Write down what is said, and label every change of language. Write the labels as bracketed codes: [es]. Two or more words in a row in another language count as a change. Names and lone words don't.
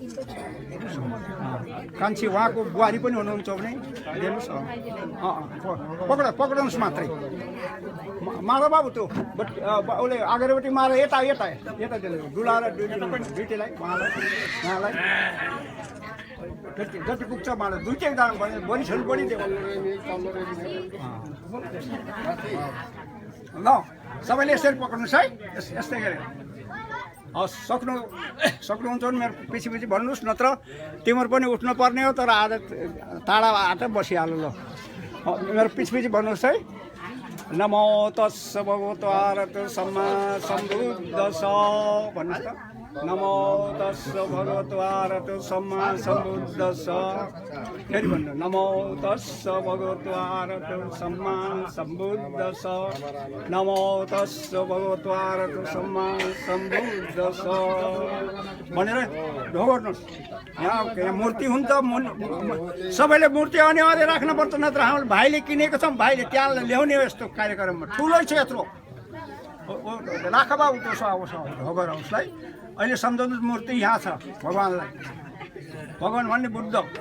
[ne] कान्छी उहाँको बुहारी पनि हुनुहुन्छ भने दिनुहोस् पक्राउनुहोस् मात्रै मार बाबु त्यो उसले अगाडिपट्टि मार यता डुलाएर दुईटैलाई उहाँलाई जति पुग्छ मार दुईटै दाम भने बढी छोरी बढी दियो ल सबैले यसरी पक्राउनुहोस् है यस्तै गरे सक्नुहुन्छ भने मेरो पछि भन्नुहोस् नत्र तिम्रो पनि उठ्नु पर्ने हो तर आज टाढा आएर बसिहाल्नु ल मेरो पछि भन्नुहोस् है नमो [pi] तस्स भगवतो अरहतो सम्मा सम्बुद्धस्स [ne] भन्नुहोस् त [pi] नमो तस्स भगवतो अरहतो सम्मा सम्बुद्धस्स [ne] फेरि भन्नु [pi] नमो तस्स भगवतो अरहतो सम्मा सम्बुद्धस्स नमो तस्स भगवतो अरहतो सम्मा सम्बुद्धस्स [ne] भनेर ढो गर्नुहोस् यहाँ मूर्ति हुन्छ सबैले मूर्ति अनिवार्य राख्नुपर्छ नत्र हाम्रो भाइले किनेको छौँ भाइले त्यहाँ ल्याउने हो यस्तो कार्यक्रममा ठुलै छ यत्रो राख बाबु त्यसो आओस् ढोगर उसलाई अहिले सम्झाउनु मूर्ति यहाँ छ भगवान्लाई भगवान् भन्ने बुद्ध